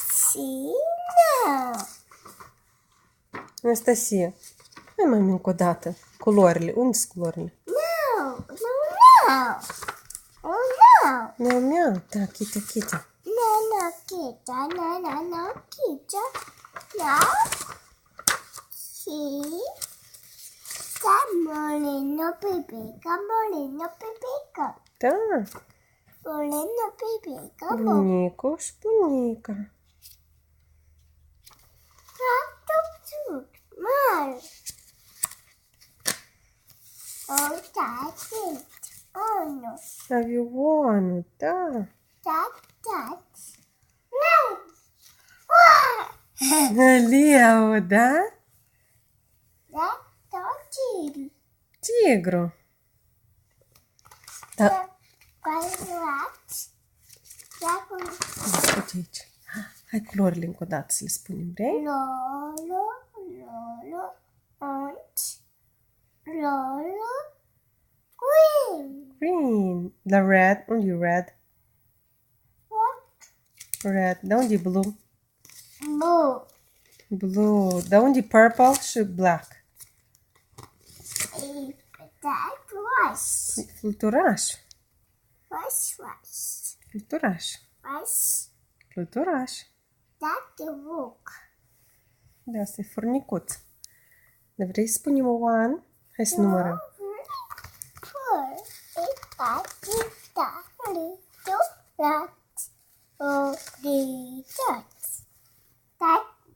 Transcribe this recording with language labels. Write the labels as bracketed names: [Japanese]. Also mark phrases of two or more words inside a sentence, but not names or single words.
[English] See? No. [Romanian] Anastasia, hai mami încă o dată. Culorile. Unde sunt culorile? [English] No. No. No. Oh no. [Romanian] Miau, miau. Da, Kita, Kita. [English] No, no, Kita. No, no, no, Kita. No. See? Camolino pipica, molino pipica. [Romanian] Da. Molino pipica, Bunicu și bunica. Mal. [English] Oh, that's it. Oh no. [Romanian] Avionul, da. [English] That's no. [Romanian] Leu, da? [English] That's it. [Romanian] Tigru. Da. Uite aici. Hai culorile încă o dată să le spunem, vrei? Lolo, lolo, lolo, green. [English] Green. La red. [Romanian] Unde e red? [English] What? Red. [Romanian] Da unde e blue? [English] Blue. Blue. [Romanian] Da unde e purple și black? [English] That was. [Romanian] Fluturaș. [English] Was. [Romanian] Fluturaș. [English] Was. [Romanian] Fluturaș. [English] That the book. [Romanian] Da, asta e furnicuț. Dar vrei să spunem one? Hai să numărăm. 4, 8, 9,